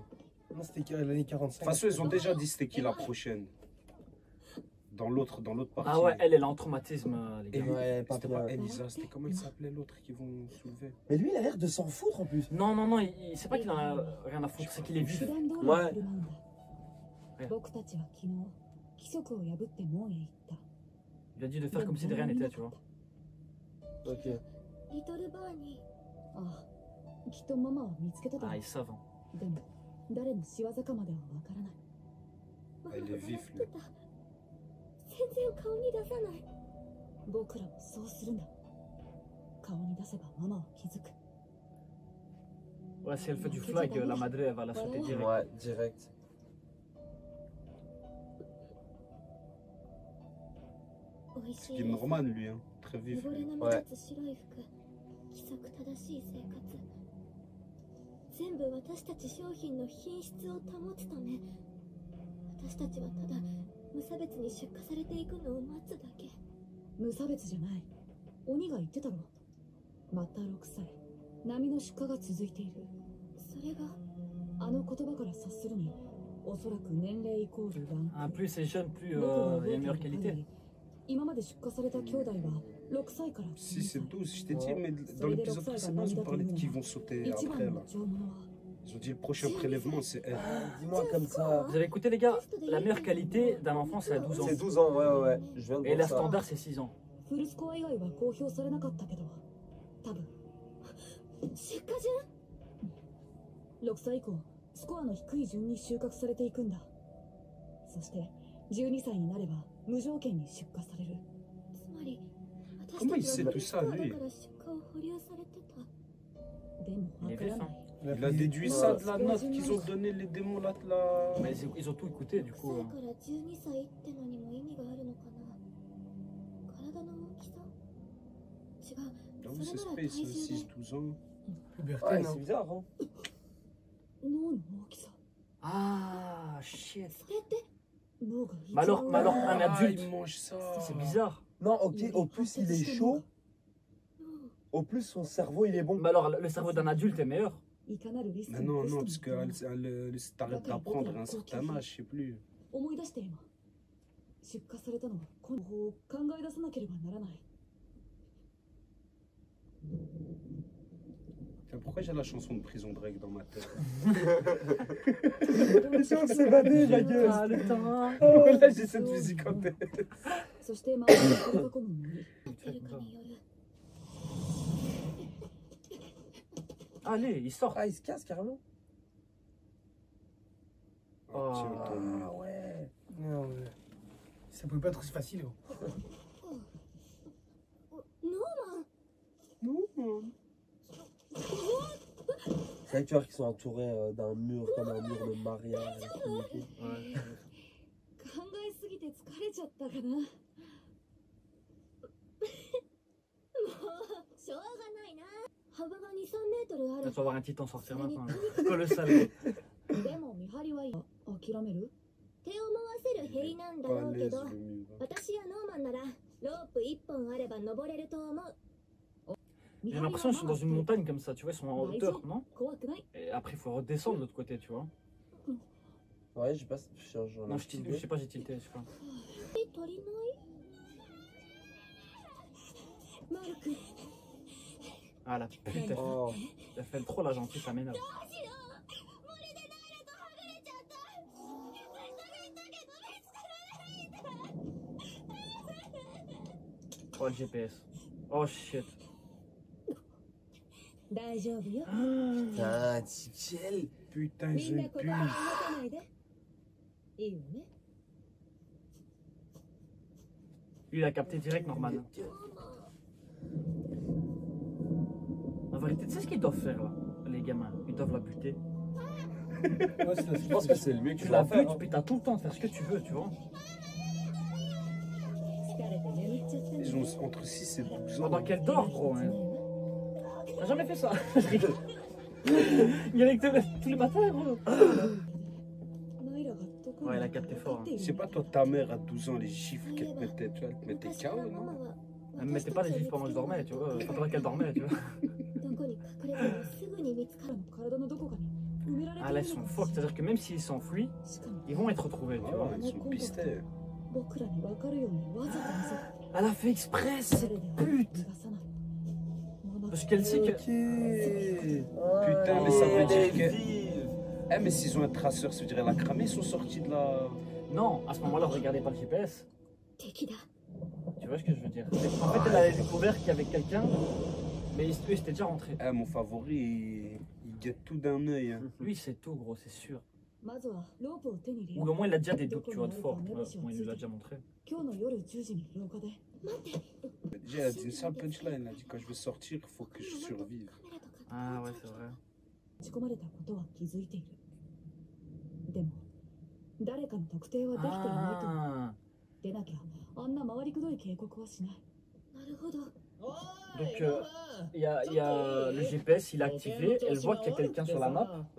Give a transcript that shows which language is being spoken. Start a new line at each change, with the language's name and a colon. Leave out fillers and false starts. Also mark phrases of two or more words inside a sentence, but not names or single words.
French: Non, c'était l'année 45. De toute façon, ils ont déjà dit c'était qui la prochaine. Dans l'autre partie. Ah ouais, elle est là en traumatisme, les Et gars. Ouais, pas c'était bien. pas Elisa, c'était comment elle s'appelait l'autre qui vont soulever? Mais lui, il a l'air de s'en foutre en plus. Non, c'est pas qu'il en a rien à foutre, c'est qu'il est vif. Ouais.
Japanese: 僕たちは昨日規則を破って門へ行った。
French: Il a dit de faire comme si de rien n'était, tu vois. Ok.
Japanese: リトルバーニー。ああ、きっとママは見つけただろ
French: Ah,
Japanese: う
French: ils savent. Hein.
Japanese: でも誰の仕業かまではわからない。
French: Elle est vif, lui.
Japanese: 全然顔に出さない。僕らもそうするんだ。顔に出せばママは気づく。
French: Ouais, si elle fait du flag,
Spanish: la madre,
French: elle va la sauter direct. Ouais, direct. C'est qui est Norman, lui, hein. Très vif. Lui.
Japanese: はい。白い服、規則正しい生活。 全部私たち商品の品質を保つため、私たちはただ無差別に出荷されていくのを待つだけ。無差別じゃない。鬼が言ってたろ。また6歳。波の出荷が続いている。それがあの言葉から察するに、おそらく年齢イコールランク。
French: Ah, plus c'est jeune, plus il y a meilleure qualité.
Japanese: 今まで出荷された兄弟は6歳から
French: Si c'est 12, je t'ai dit, mais dans l'épisode précédent, ils ont parlé de qui vont sauter après là. Ils ont dit le prochain prélèvement, c'est elle. Dis-moi comme ça. Vous avez écouté les gars, la meilleure qualité d'un enfant c'est à 12 ans. C'est 12 ans, ouais. Je viens de Et voir la ça. standard c'est 6 ans.
Japanese: フルスコア以外は公表されなかったけど、多分出荷順6歳以降、スコアの低い順に収穫されていくんだ。そして12歳になれば無条件に出荷される。つまり私たちはフルスコアだから出荷を保留されてた。でもわからない。
French: Il a déduit ça de la note qu'ils ont donné les démons là. Mais ils ont tout écouté du coup.
Japanese: 6 歳から12歳ってのにも意味があるのかな。体の大きさ違う。
French: Ah oui, c'est space, 6-12 ans. Puberté, Ouais, non? c'est bizarre, hein.
Japanese: 脳の大きさ。
French: Ah shit.
Japanese: それって脳が一
French: Mais alors,
Japanese: 番
French: mais alors un Ah, adulte, il mange ça. c'est bizarre. Non, ok, au plus il est chaud, au plus son cerveau il est bon. Mais alors le cerveau d'un adulte est meilleur.
Japanese: いかなるリスク
French: Mais
Japanese: も
French: non,
Japanese: テス
French: non,
Japanese: トに
French: parce que t'arrêtes d'apprendre à un certain âge, je sais plus.
Japanese: 思い出して今出荷されたのはこの方法を考え出さなければならない。
French: Tiens, pourquoi j'ai la chanson de Prison Break dans ma tête? Laissez-moi s'évader, ma gueule. Ah, le temps. Oh, là, j'ai cette musique en tête.
Japanese: そして周りを取り囲む森。エルカによる
French: Allez, il sort. Ah, il se casse carrément. Ah, tiens, ton- Ah ouais. Non, ouais. Ça pouvait pas être aussi facile. Gros.
Japanese: ノーマン
French: Non, C'est vrai que tu vois qu'ils sont entourés d'un mur comme un mur de mariage. Ouais.
Japanese: 考えすぎて疲れちゃったかな。もうしょうがないな。幅が2、3メートルあ
French: Tu
Japanese: る。
French: vas voir un titan sortir maintenant. Colossal.
Japanese: でも見張りはいい。諦める？手を回せる塀なんだろうけ
French: balèze
Japanese: ど、
French: le mur.
Japanese: 私やノーマンならロープ1本あれば登れると思う。
French: J'ai l'impression qu'ils sont dans une montagne comme ça, tu vois, ils sont en hauteur, non?
Japanese: 怖くない？
French: Et après, il faut redescendre de l'autre côté, tu vois. Ouais, j'ai pas. J'en ai Non, aucune je idée. sais pas, j'ai tilté, je sais pas.
Japanese: 足りない？マルク、
French: Ah la pute, Oh. elle fait trop la gentille, ça m'énerve.
Japanese: どうしよう。森でナイラとはぐれちゃった。探したけど見つからない。
French: Oh le GPS. Oh shit.
Japanese: 大丈夫よ。
French: Putain, Tipiel. Putain,
Japanese: み
French: ils
Japanese: ん
French: ont
Japanese: な
French: une
Japanese: 言葉
French: puce.
Japanese: を持たないで。いいよね。
French: Lui, il a capté direct, Norman. En vérité, tu sais ce qu'ils doivent faire là, les gamins? Ils doivent la buter. Ouais, c'est la Je pense que c'est le mieux que Tu tu la vas faire. butes, puis t'as tout le temps de faire ce que tu veux, tu vois.
Japanese: 疲れて眠っちゃったね。
French: Ils ont entre 6 et 12 ans. Pendant qu'elle dort, gros. Hein. T'as jamais fait ça? Je rigole. Il y avait tous les matins, gros.
Japanese: ナイラがどこに
French: Ouais,
Japanese: い
French: elle
Japanese: る
French: a
Japanese: か
French: capté
Japanese: 分
French: fort.
Japanese: かっ
French: Hein.
Japanese: ている
French: C'est pas toi, ta mère à 12 ans, les gifles qu'elle te mettait, tu vois, elle te mettait
Japanese: 昔から
French: KO,
Japanese: ママ
French: non?
Japanese: は
French: Elle me mettait pas les gifs pendant que je dormais, tu vois. Pendant qu'elle dormait, tu vois.
Japanese: どこに隠れてもすぐに見つかるの。体のどこかに埋められて
French: Ah
Japanese: い
French: là,
Japanese: る
French: ils
Japanese: の
French: sont
Japanese: か
French: forts. C'est-à-dire que même s'ils s'enfuient,
Japanese: しかも
French: ils vont être retrouvés, tu Ah vois. ouais, ils sont pistés.
Japanese: 僕らに分かるようにわざと見せた。
French: Elle a fait exprès, cette
Japanese: 誰でも
French: pute.
Japanese: 逃がさない。ママ
French: Parce qu'elle sait que. Putain, mais ça veut dire que. Eh, mais s'ils ont un traceur, ça veut dire qu'elle a cramé, ils sont sortis de la. Non, à ce moment-là, regardez pas le GPS.
Japanese: 敵だ。
French: Tu vois ce que je veux dire? En fait, elle avait découvert qu'il y avait quelqu'un, mais eux, ils étaient déjà rentrés. Eh, mon favori, il guette tout d'un œil. Hein. Lui, c'est tout, gros, c'est sûr.
Japanese: まずはロープを手に入れ
French: Ou
Japanese: よ
French: au
Japanese: う。
French: moins, il a déjà des doutes, tu vois, de fort. Tu vois. Au moins, il nous l'a déjà montré.
Japanese: 今日の夜10時に廊下で。待って。
French: Déjà, elle a dit une sale punchline. Elle a dit quand je vais sortir, il faut que je survive.
Japanese: カメラとか
French: Ah ouais, c'est vrai.
Japanese: 打ち込まれたことは気づいている。でも誰かの特定はできていないと思う。
French: Ah.
Japanese: でなきゃあんな回りくどい警告はしない。なるほど。
French: Donc, il y a le GPS, il est activé, elle voit qu'il y a quelqu'un sur la map, mais